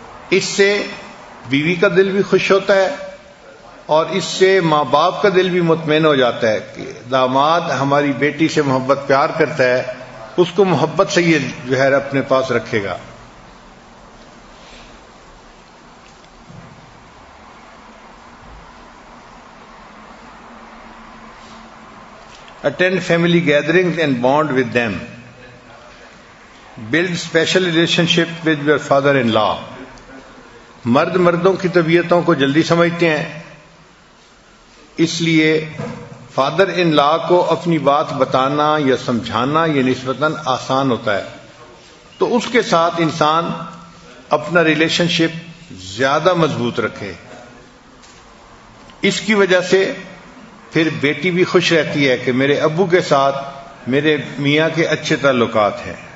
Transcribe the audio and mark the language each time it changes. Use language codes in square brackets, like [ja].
[ur] اس سے بیوی کا دل بھی خوش ہوتا ہے اور اس سے ماں باپ کا دل بھی مطمئن ہو جاتا ہے کہ داماد ہماری بیٹی سے محبت پیار کرتا ہے، اس کو محبت سے یہ جو ہے اپنے پاس رکھے گا۔ [en] Attend family gatherings and bond with them. Build special relationship with your father-in-law. [ur] مرد مردوں کی طبیعتوں کو جلدی سمجھتے ہیں، اس لیے فادر ان لا کو اپنی بات بتانا یا سمجھانا یہ نسبتاً آسان ہوتا ہے، تو اس کے ساتھ انسان اپنا ریلیشن شپ زیادہ مضبوط رکھے۔ اس کی وجہ سے پھر بیٹی بھی خوش رہتی ہے کہ میرے ابو کے ساتھ میرے میاں کے اچھے تعلقات ہیں۔